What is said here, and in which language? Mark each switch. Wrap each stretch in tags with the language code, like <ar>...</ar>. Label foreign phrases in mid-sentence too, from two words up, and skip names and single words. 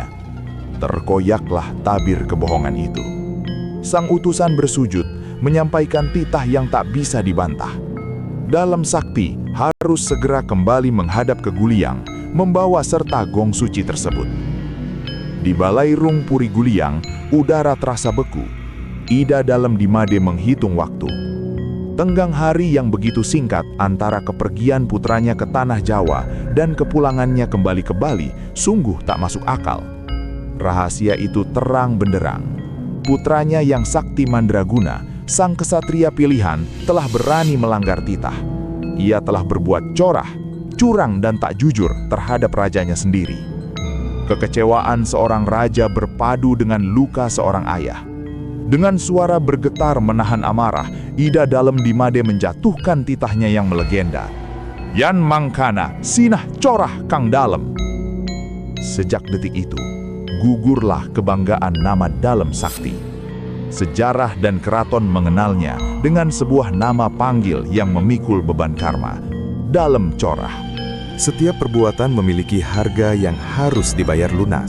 <id>Terkoyaklah tabir kebohongan itu. Sang utusan bersujud, menyampaikan titah yang tak bisa dibantah. Dalam Sakti harus segera kembali menghadap ke Guliang, membawa serta gong suci tersebut. Di Balairung Puri Guliang, udara terasa beku. Ida Dalam Dimade menghitung waktu. Tenggang hari yang begitu singkat antara kepergian putranya ke tanah Jawa dan kepulangannya kembali ke Bali sungguh tak masuk akal. Rahasia itu terang benderang. Putranya yang sakti mandraguna, sang kesatria pilihan, telah berani melanggar titah. Ia telah berbuat corah, curang dan tak jujur terhadap rajanya sendiri. Kekecewaan seorang raja berpadu dengan luka seorang ayah. Dengan suara bergetar menahan amarah, Ida Dalam Dimade menjatuhkan titahnya yang melegenda.</id> <ban>Yan mangkana, sinah corah Kang Dalem.</ban> <id>Sejak detik itu, gugurlah kebanggaan nama Dalam Sakti. Sejarah dan keraton mengenalnya dengan sebuah nama panggil yang memikul beban karma, Dalem Corah. Setiap perbuatan memiliki harga yang harus dibayar lunas.</id>